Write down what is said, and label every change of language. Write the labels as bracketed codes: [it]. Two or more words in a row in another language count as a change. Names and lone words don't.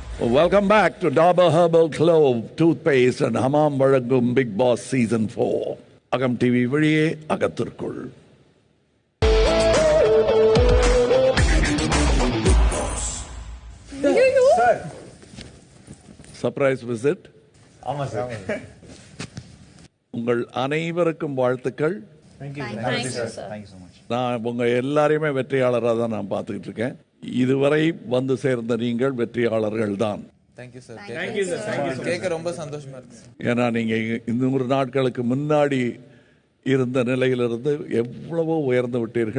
[en] Welcome back to Dabur Herbal Clove Toothpaste and Hamam Vazhangum Big Boss Season 4. [ta] அகம் டிவி வழியே அகத்திற்குள். [en] Big Boss. Sir. Surprise visit. [ta] ஆமா சார். உங்கள் அனைவருக்கும் வாழ்த்துக்கள். [en] Thank you sir. Thank you so much. [ta] நான் உங்க எல்லாரையுமே வெற்றியாளராக தான் நான் பார்த்துக்கிட்டு இருக்கேன். இதுவரை வந்து சேர்ந்த நீங்கள் வெற்றியாளர்கள் தான். [en] Thank you sir. Thank you sir. [ta] கேட்க ரொம்ப சந்தோஷமா இருக்கு. ஏன்னா நீங்கள் 200 நாட்களுக்கு முன்னாடி இருந்த நிலையிலிருந்து எவ்வளவோ உயர்ந்து விட்டீர்கள்.